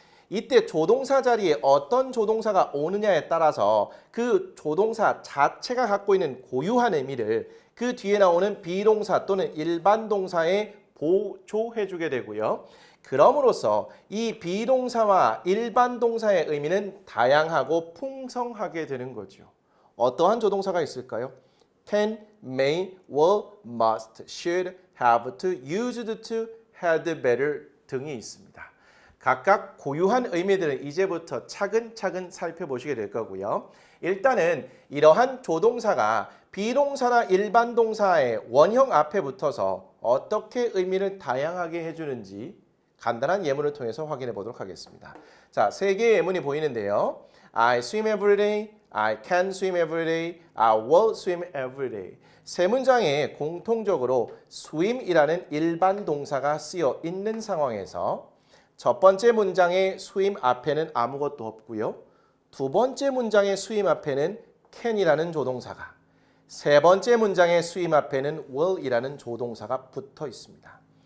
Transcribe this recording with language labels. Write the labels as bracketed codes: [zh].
[ko] 이때 조동사 자리에 어떤 조동사가 오느냐에 따라서 그 조동사 자체가 갖고 있는 고유한 의미를 그 뒤에 나오는 비동사 또는 일반 동사에 보조해주게 되고요. 그럼으로써 이 비동사와 일반 동사의 의미는 다양하고 풍성하게 되는 거죠. 어떠한 조동사가 있을까요? can, may, will, must, should, have to, used to, had better 등이 있습니다. 각각 고유한 의미들은 이제부터 차근차근 살펴보시게 될 거고요. 일단은 이러한 조동사가 비동사나 일반 동사의 원형 앞에 붙어서 어떻게 의미를 다양하게 해주는지 간단한 예문을 통해서 확인해 보도록 하겠습니다. 자, 3개의 예문이 보이는데요. [en] I swim every day, I can swim every day, I will swim every day. [ko] 세 문장에 공통적으로 swim이라는 일반 동사가 쓰여 있는 상황에서 첫 번째 문장의 swim 앞에는 아무것도 없고요. 두 번째 문장의 swim 앞에는 can이라는 조동사가, 세 번째 문장의 swim 앞에는 will이라는 조동사가 붙어 있습니다.